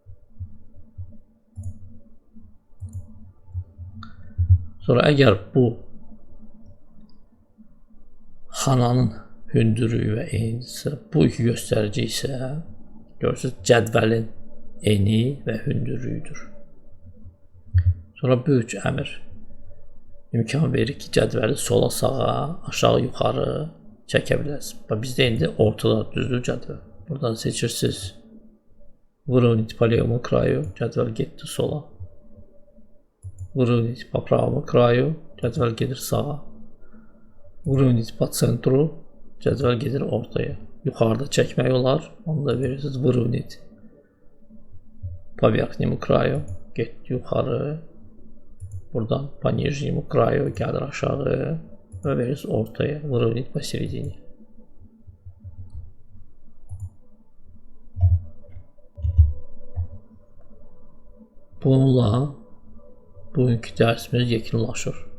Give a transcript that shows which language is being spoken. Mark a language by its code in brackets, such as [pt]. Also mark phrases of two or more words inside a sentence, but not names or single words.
[az] Sonra əgər bu xananın hündürlüyü və enidirsə, bu iki göstərici isə görürsünüz, cədvəlin eni və hündürlüyüdür. Sonra bu üç əmr imkan verir ki cədvəli sola, sağa, aşağı, yuxarı çəkə bilərsiniz. Bizdə indi ortada düzdür cədvəl. Buradan seçirsiniz. [ru] Выровнять по левому краю, [az] cədvəl getdi sola. [ru] Выровнять по правому краю, [az] cədvəl gedir sağa. [ru] Выровнять по центру, [az] cədvəl gedir ortaya. Yuxarıda çəkmək olar, onu da verirsiniz. [ru] Выровнять по верхнему краю, [az] getdi yuxarı. Buradan [ru] по нижнему краю [az] gəlir aşağı və verirsiniz ortaya. [ru] Выровнять посередине. [az] Bununla bugünkü dərsimiz yekunlaşır.